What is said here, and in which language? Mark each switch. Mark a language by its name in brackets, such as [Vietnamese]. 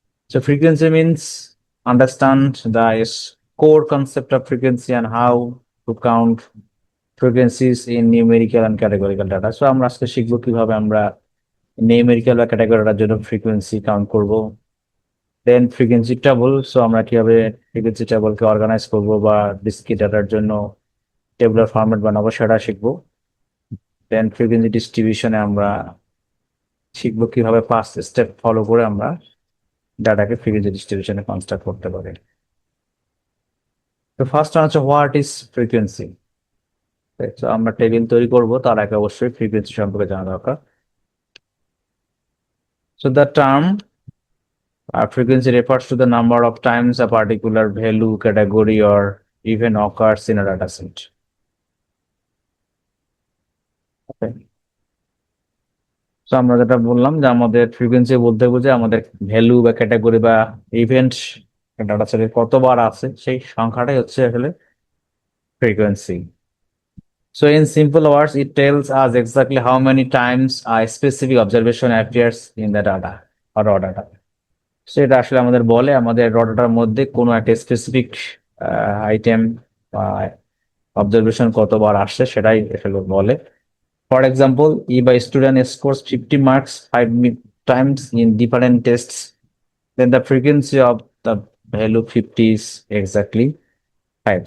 [English] So frequency means understand the core concept of frequency and how to count frequencies in numerical and categorical data. [Bangla] So আমরা আজকে শিখবো কিভাবে আমরা numerical বা ক্যাটাগরিটার জন্য ফ্রিকোয়েন্সি কাউন্ট করব। দেন ফ্রিকোয়েন্সি টেবল, সো আমরা কিভাবে ফ্রিকোয়েন্সি টেবলকে অর্গানাইজ করব বা ডিসক্রিট ডাটার জন্য টেবুলার ফরম্যাট বানাবো, সেটা শিখবো। দেন ফ্রিকোয়েন্সি ডিস্ট্রিবিউশনে আমরা শিখবো কিভাবে পাঁচ স্টেপ ফলো করে আমরা ডাটাকে ফ্রিকোয়েন্সি ডিস্ট্রিবিউশনে কনস্ট্রাক্ট করতে পারি। তো ফার্স্ট হচ্ছে [English] What is frequency. [Bangla] তো আমরা টেবিল তৈরি করব, তার আগে অবশ্যই ফ্রিকোয়েন্সি সম্পর্কে জানা দরকার। [English] So the term frequency refers to the number of times a particular value, category, or even occurs in a data set. Okay. [Bangla] So আমরা যেটা বললাম যে আমাদের ফ্রিকোয়েন্সি বলতে বুঝে আমাদের ভ্যালু বা ক্যাটাগরি বা ইভেন্ট ডাটা সেটে কতবার আছে সেই সংখ্যাটাই হচ্ছে আসলে frequency. [English] So in simple words, it tells us exactly how many times a specific observation appears in the data or raw data. [Bangla] সেটা আসলে আমাদের বলে আমাদের র ডাটার মধ্যে কোনো একটা স্পেসিফিক আইটেম বা অবজারভেশন কতবার আসছে সেটাই আসলে বলে। [English] For example, if a student scores 50 marks 5 times in different tests, then the frequency of the value 50 is exactly 5.